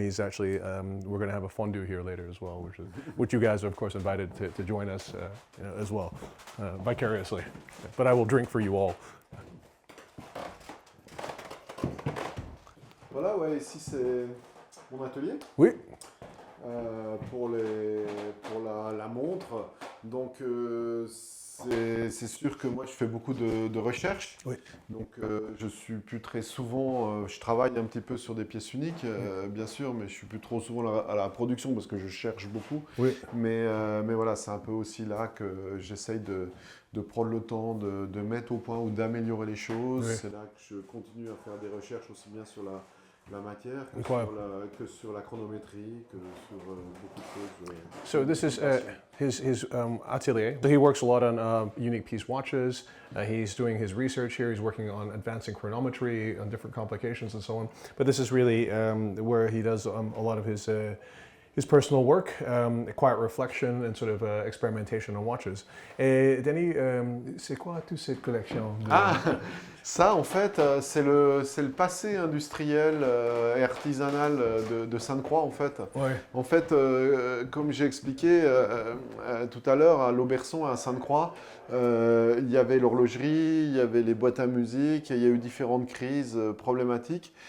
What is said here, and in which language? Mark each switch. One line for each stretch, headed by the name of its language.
English: He's actually we're going to have a fondue here later as well, which you guys are of course invited to join us as well, vicariously. But I will drink for you all.
French: Voilà, ouais, ici c'est mon atelier. Oui. Pour la montre. Donc c'est sûr que moi je fais beaucoup de recherches. Oui. Donc je suis plus très souvent, je travaille un petit peu sur des pièces uniques, bien sûr, mais je suis plus trop souvent à la production parce que je cherche beaucoup. Oui. Mais voilà, c'est un peu aussi là que j'essaye de prendre le temps de mettre au point ou d'améliorer les choses. Oui. C'est là que je continue à faire des recherches aussi bien sur la matière que sur la chronométrie, que sur beaucoup de choses.
English: So this is his atelier. He works a lot on unique piece watches. He's doing his research here. He's working on advancing chronometry, on different complications and so on. But this is really where he does a lot of his personal work, quiet reflection and sort of experimentation on watches.
French: Et Denny, c'est quoi toute cette collection Ça, en fait, c'est le passé industriel et artisanal de Sainte-Croix, en fait. Ouais. En fait, comme j'ai expliqué tout à l'heure, à l'Auberçon, à Sainte-Croix, il y avait l'horlogerie, il y avait les boîtes à musique, il y a eu différentes crises problématiques.